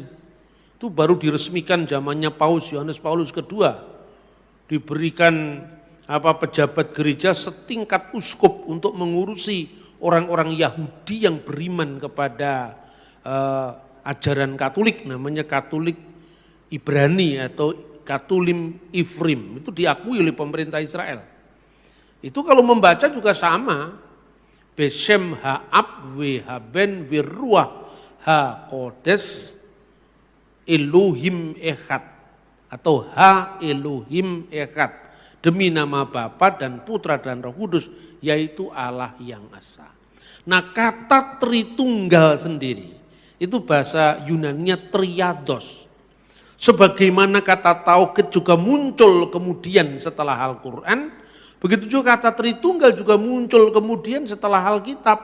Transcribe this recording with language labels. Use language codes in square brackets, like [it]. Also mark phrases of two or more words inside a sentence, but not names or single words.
[id] Itu baru diresmikan zamannya Paus Yohanes Paulus II, diberikan pejabat gereja setingkat uskup untuk mengurusi orang-orang Yahudi yang beriman kepada ajaran Katolik, namanya Katolik Ibrani atau [he] קתולים עבריים. [id] Itu diakui oleh pemerintah Israel. Itu kalau membaca juga sama, [he] בשם האב והבן ורוח הקודש אלוהים אחד, atau האלוהים אחד, [id] demi nama Bapa dan Putra dan Roh Kudus, yaitu Allah yang esa. Nah, kata Tritunggal sendiri itu bahasa Yunaninya triados. Sebagaimana kata tauhid juga muncul kemudian setelah Al-Quran, begitu juga kata Tritunggal juga muncul kemudian setelah Alkitab.